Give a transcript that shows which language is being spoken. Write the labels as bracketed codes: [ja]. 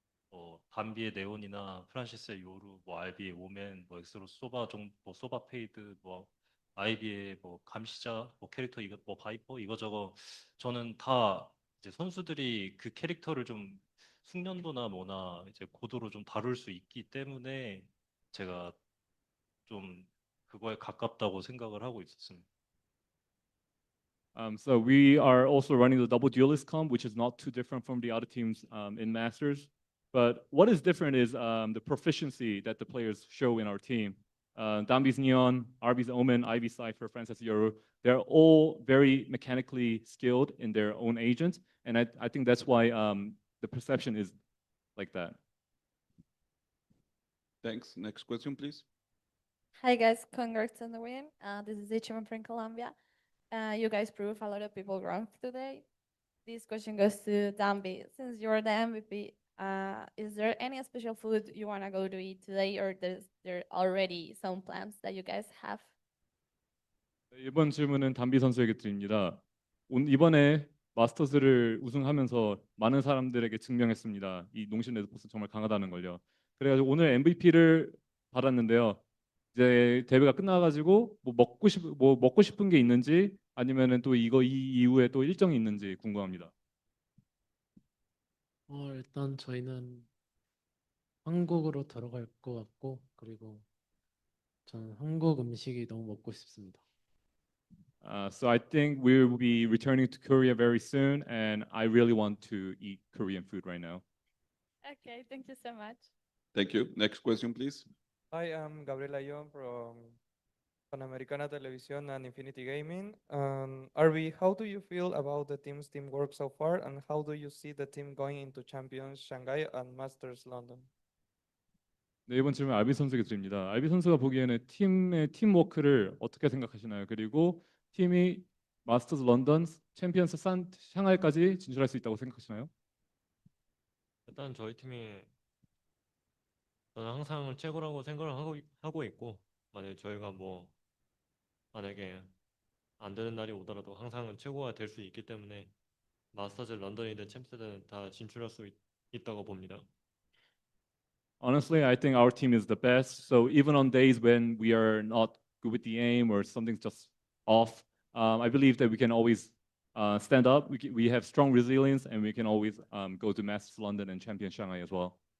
[ko] 뭐 담비의 네온이나 프란시스의 요루, 뭐 알비의 오멘, 뭐 엑스로 소바 뭐 소바 페이드, 뭐 아이비의 뭐 감시자, 뭐 캐릭터 이거 뭐 바이퍼 이거저거 저는 다 이제 선수들이 그 캐릭터를 좀 숙련도나 뭐나 이제 고도로 좀 다룰 수 있기 때문에 제가 좀 그거에 가깝다고 생각을 하고 있었습니다. [en] So we are also running the double duelist comp, which is not too different from the other teams in Masters. But what is different is the proficiency that the players show in our team. Dambi's Neon, RB's Omen, Ivy's Cypher, Francis Yoru, they're all very mechanically skilled in their own agents. And I think that's why the perception is like that. Thanks. Next question, please. Hi guys, congrats on the win. This is Ichima from Colombia. You guys proved a lot of people wrong today. This question goes to Dambi. Since you're the MVP, is there any special food you want to go to eat today, or there already some plans that you guys have? [ko] 이번 질문은 담비 선수에게 드립니다. 이번에 마스터즈를 우승하면서 많은 사람들에게 증명했습니다. 이 농심 레드포스 정말 강하다는 걸요. 그래가지고 오늘 MVP를 받았는데요. 이제 대회가 끝나가지고 뭐 먹고 싶은 게 있는지 아니면은 또 이 이후에 또 일정이 있는지 궁금합니다. 일단 저희는 한국으로 들어갈 것 같고 그리고 저는 한국 음식이 너무 먹고 싶습니다. [en] So I think we will be returning to Korea very soon, and I really want to eat Korean food right now. Okay, thank you so much. Thank you. Next question, please. Hi, I'm Gabriel Ayón from Panamericana Televisión and Infinity Gaming. RB, how do you feel about the team's teamwork so far, and how do you see the team going into Champions Shanghai and Masters London? [ko] 네, 이번 질문 알비 선수에게 드립니다. 알비 선수가 보기에는 팀의 팀워크를 어떻게 생각하시나요? 그리고 팀이 마스터즈 런던, 챔피언스 샹하이까지 진출할 수 있다고 생각하시나요? 일단 저희 팀이 저는 항상 최고라고 생각을 하고 있고 만약에 저희가 만약에 안 되는 날이 오더라도 항상 최고가 될 수 있기 때문에 마스터즈 런던이든 챔스든 다 진출할 수 있다고 봅니다. [en] Honestly, I think our team is the best. So even on days when we are not good with the aim or something's just off, I believe that we can always stand up. We have strong resilience, and we can always go to Masters London and Champion Shanghai as well.